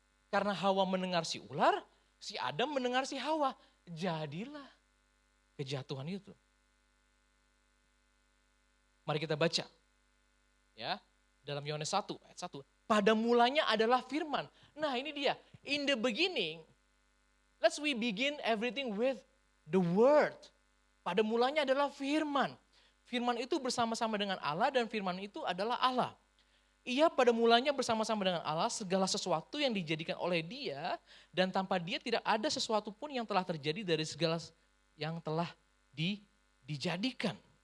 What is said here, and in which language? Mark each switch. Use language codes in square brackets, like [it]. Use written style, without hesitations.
[id] Karena Hawa mendengar si ular, si Adam mendengar si Hawa. Jadilah kejatuhan itu. Mari kita baca. Ya, dalam Yohanes 1 ayat 1. Pada mulanya adalah firman. Nah ini dia. [en] In the beginning, we begin everything with the word. [id] Pada mulanya adalah firman. Firman itu bersama-sama dengan Allah dan firman itu adalah Allah. Ia pada mulanya bersama-sama dengan Allah, segala sesuatu yang dijadikan oleh dia, dan tanpa dia tidak ada sesuatu pun yang telah terjadi dari segala yang telah dijadikan.